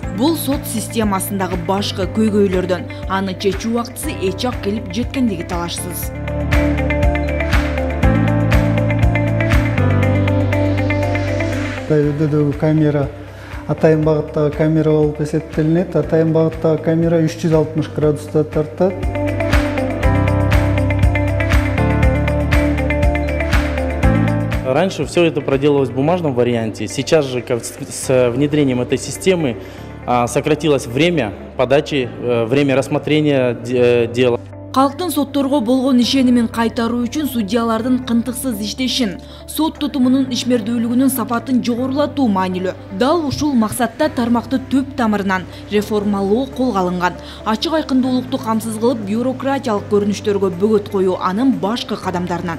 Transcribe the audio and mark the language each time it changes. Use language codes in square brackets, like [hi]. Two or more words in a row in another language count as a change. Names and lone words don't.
[ky] Бул сот системасындагы башкы көйгөйлөрдөн, аны чечүү убактысы эч ак келип жеткендиги талашсыз. Өйдөдөгү камера атайын багыттагы камера болуп эсептелинет. Атайын багыттагы камера 360 градуста тартат. [ru] Раньше все это проделалось в бумажном варианте. Сейчас же с внедрением этой системы сократилось время подачи, время рассмотрения дела. [ky] Калктын сотторго болгон ишенимин кайтаруу үчүн судьялардын кынтыксыз иштешин, сот тутумунун ишмердүүлүгүнүн сапатын жогорулатуу маанилүү. Дал ушул максатта тармакты түп тамырынан реформалоо колго алынган. Ачык айкындуулукту камсыз кылып, бюрократиялык көрүнүштөргө бөгөт коюу анын башкы кадамдарынан.